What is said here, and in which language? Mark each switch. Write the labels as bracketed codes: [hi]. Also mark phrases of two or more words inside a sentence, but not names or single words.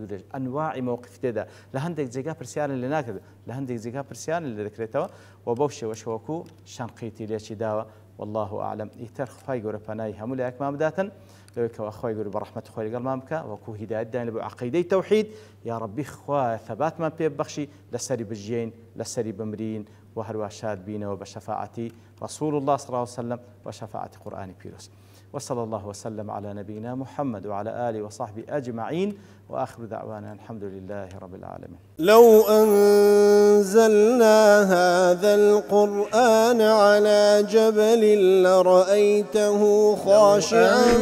[ckb] درێژ ئەنواعی مەوقف تێدا لە هەندێک جێگا پرسیارن لێ ناکرێت لە هەندێک جێگا پرسیارن لێ دەکرێتەوە و بەو شێوەش وەکو شەنقیتی لێکی داوە [ar] والله ئاعلم [ckb] ئیتر خوای گەورە پەنای هەموو لایەکمان بداتن لەوەی کەوا خوای گەورە بە ڕەحمەتی خۆی لەگەڵمان بکە وەکو هیدایەت داین لە بۆ عەقیدەی تەوحید یا ڕەبی خوایە ثەباتمان پێ ببەخشی لەسەری بژیین لەسەری بمرین وهروە شاد بینەوە بە شەفاعەتی [ar] رسول الله صلى الله عليه وسلم وشفاعة قرآن بيروس وصلى الله وسلم على نبينا محمد وعلى آله وصحبه أجمعين وآخر دعوانا الحمد لله رب العالمين لو أنزلنا هذا القرآن على جبل لرأيته خاشعا